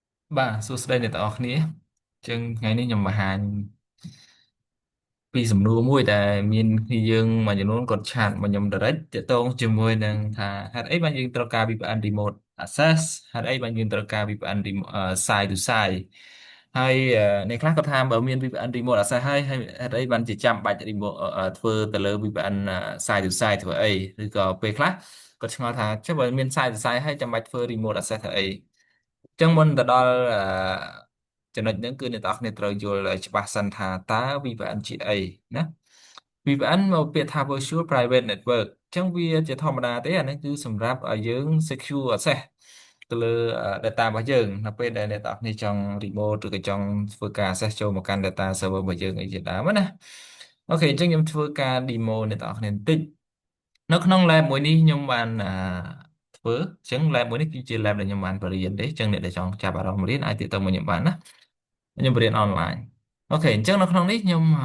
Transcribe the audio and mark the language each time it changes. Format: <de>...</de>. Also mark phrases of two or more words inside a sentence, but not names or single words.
<km>បាទសួស្តីអ្នកទាំងអស់គ្នាចឹងថ្ងៃនេះខ្ញុំបង្ហាញពីសំណួរមួយដែលមានគ្នាយើងមួយចំនួនគាត់ឆាតមកខ្ញុំ direct ទាក់ទងជាមួយនឹងថាហេតុអីបានយើងត្រូវការ</km> <en>VPN remote access</en> <km>ហេតុអីបានយើងត្រូវការ</km> <en>VPN side to side</en> <km>ហើយអ្នកខ្លះក៏ថា បើមាន</km> <en>VPN remote access</en> <km>ហើយហេតុអីបានជាចាំបាច់ remote ធ្វើទៅលើ</km> <en>VPN side to side</en> <km>ធ្វើអីឬក៏ពេលខ្លះគាត់ឆ្ងល់ថាចុះបើមាន</km> <en>side to side</en> <km>ហើយចាំបាច់ធ្វើ</km> <en>remote access</en> <km>ធ្វើអីចឹងមុនទៅដល់ចំណុចហ្នឹងគឺអ្នកនរគ្នាត្រូវយល់ឲ្យច្បាស់សិនថាតើ VPN ជាអីណា VPN មកពាក្យថា</km> <en>Virtual Private Network</en> <km>អញ្ចឹងវាជាធម្មតាទេអានេះគឺសម្រាប់ឲ្យយើង</km> <en>secure access</en> <km>ទៅលើ data របស់យើងនៅពេលដែលអ្នកនរគ្នាចង់ remote ឬក៏ចង់ធ្វើការ access ចូលមកកាន់</km> <en>data server</en> <km>របស់យើងអីជាដើមណាអូខេអញ្ចឹងខ្ញុំធ្វើការ demo អ្នកនរគ្នាបន្តិចនៅក្នុង lab មួយនេះខ្ញុំបានធ្វើអញ្ចឹង lab មួយនេះគឺជា lab ដែលខ្ញុំបានបរៀនទេអញ្ចឹងអ្នកដែលចង់ចាប់អារម្មណ៍រៀនអាចទាក់ទងមកខ្ញុំបានណាខ្ញុំបរៀន online អូខេអញ្ចឹងនៅក្នុងនេះខ្ញុំ</km>